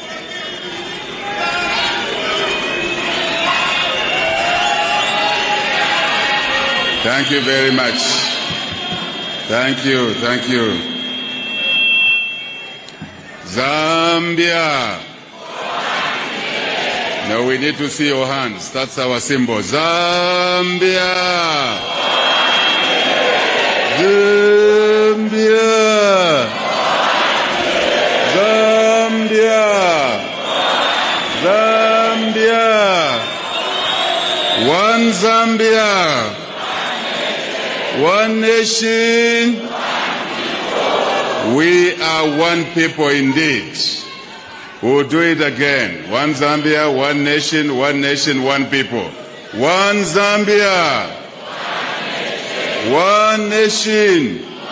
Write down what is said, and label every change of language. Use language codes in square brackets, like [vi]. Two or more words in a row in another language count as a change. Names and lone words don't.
[en] Thank you very much. Thank you, thank you. Zambia. Now we need to see your hands. That's our symbol. Zambia. Zambia. Zambia. Zambia. One Zambia. One nation. We are one people indeed. We'll do it again. One Zambia, one nation, one people. One Zambia. One nation.